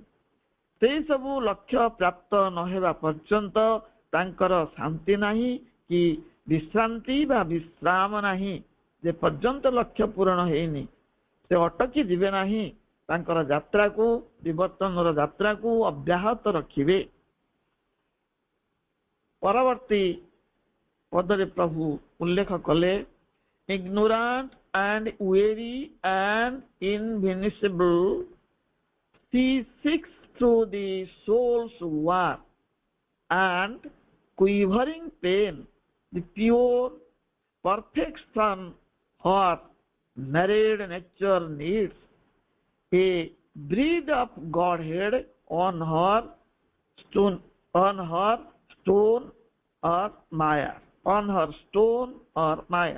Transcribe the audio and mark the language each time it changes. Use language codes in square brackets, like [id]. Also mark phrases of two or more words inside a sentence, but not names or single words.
[or] ସେଇ ସବୁ ଲକ୍ଷ୍ୟ ପ୍ରାପ୍ତ ନ ହେବା ପର୍ଯ୍ୟନ୍ତ ତାଙ୍କର ଶାନ୍ତି ନାହିଁ କି ବିଶ୍ରାନ୍ତି ବା ବିଶ୍ରାମ ନାହିଁ। ଯେ ପର୍ଯ୍ୟନ୍ତ ଲକ୍ଷ୍ୟ ପୂରଣ ହେଇନି ସେ ଅଟକି ଯିବେ ନାହିଁ, ତାଙ୍କର ଯାତ୍ରାକୁ ବିବର୍ତ୍ତନର ଯାତ୍ରାକୁ ଅବ୍ୟାହତ ରଖିବେ। ପରବର୍ତ୍ତୀ ପଦରେ ପ୍ରଭୁ ଉଲ୍ଲେଖ କଲେ, [en] ignorant and weary and invincible, she seeks through the soul's war and quivering pain the pure perfection her married nature needs, a breed of Godhead on her stone or Maya, on her stone or Maya.